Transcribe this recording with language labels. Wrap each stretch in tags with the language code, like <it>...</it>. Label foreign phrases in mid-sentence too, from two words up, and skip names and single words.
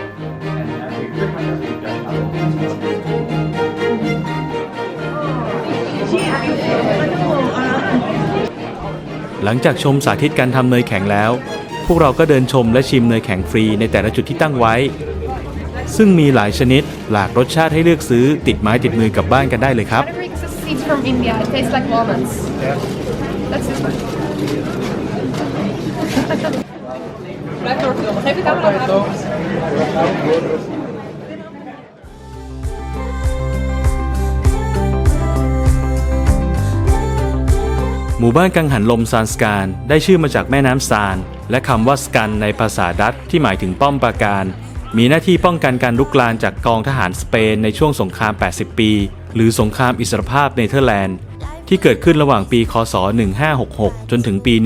<th>หลังจากชมสาธิตการทำเนยแข็งแล้วพวกเราก็เดินชมและชิมเนยแข็งฟรีในแต่ละจุดที่ตั้งไว้ซึ่งมีหลายชนิดหลากรสชาติให้เลือกซื้อติดไม้ติดมือกลับบ้านกันได้เลยครับ</th> <en>Seeds from India. It tastes like walnuts. That's this one.</en> <nl>Blijf doorfilmen. Geef de camera aan.</nl> <th>หมู่บ้านกังหันลมซานสการได้ชื่อมาจากแม่น้ำซานและคำว่าสกันในภาษาดัตช์ที่หมายถึงป้อมปราการมีหน้าที่ป้องกันการรุกรานจากกองทหารสเปนในช่วงสงคราม 80 ปีหรือสงครามอิสรภาพเนเธอร์แลนด์ที่เกิดขึ้นระหว่างปีคศ 1566 จนถึงปี</th>